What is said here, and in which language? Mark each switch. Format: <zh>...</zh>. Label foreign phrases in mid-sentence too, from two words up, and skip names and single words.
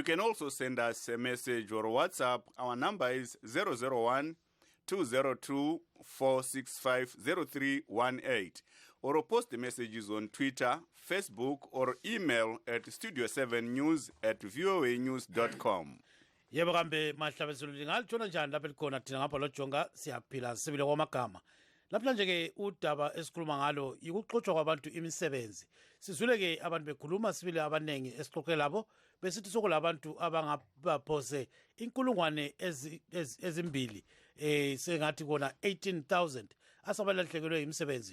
<en>can also send us a message or WhatsApp. Our number is 001-202-465-0318. Or post the messages on Twitter, Facebook, or email at studio7news@voanews.com.</en> <nd>Yebo kambe mahlabezulu lingalutshona njani lapha likhona thina ngapha lojonga siyaphila sibile kwamagama. Lapha nje ke udaba esikhuluma ngalo yikuxoxwa kwabantu imisebenzi. Sizwile ke abantu bekhuluma sibile abanengi esixoxe labo besithi sokulabantu abangaphose inkulungwane ezimbili sengathi kona 18,000 asabalahlekelwe imisebenzi.</nd>